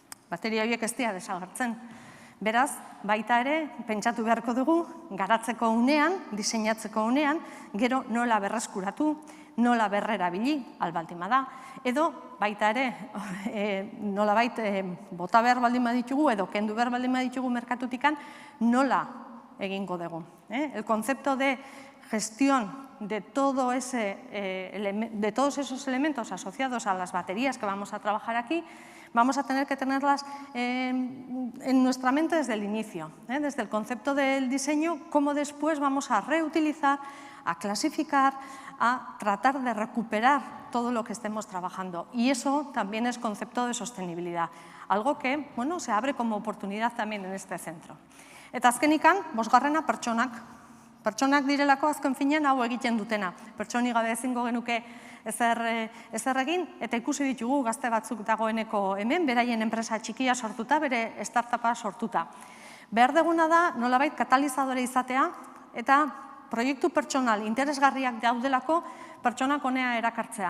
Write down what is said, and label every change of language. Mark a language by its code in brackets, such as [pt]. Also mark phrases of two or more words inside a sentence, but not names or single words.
[eu] Bateria horiek ez dira desagertzen. Beraz, baita ere, pentsatu beharko dugu, garatzeko unean, diseinatzeko unean, gero nola berreskuratu, nola berrerabili, albaldima da, edo baita ere, nolabait bota behar baldin baditugu, edo kendu behar baldin baditugu merkatutikan, nola egingo dugu. [es] El concepto de gestión de todos esos elementos asociados a las baterías que vamos a trabajar aquí, vamos a tener que tenerlas en nuestra mente desde el inicio, desde el concepto del diseño, cómo después vamos a reutilizar, a clasificar, a tratar de recuperar todo lo que estemos trabajando. Y eso también es concepto de sostenibilidad, algo que se abre como oportunidad también en este centro. [eu] Eta azkenikan, bosgarrena pertsonak. Pertsonak direlako azken finean hau egiten dutena. Pertsoni gabe ezingo genuke ezer egin, eta ikusi ditugu gazte batzuk dagoeneko hemen, beraien enpresa txikia sortuta, bere startupa sortuta. Behar deguna da nolabait katalizadore izatea, eta proiektu pertsonal interesgarriak daudelako pertsonak honea erakartzea.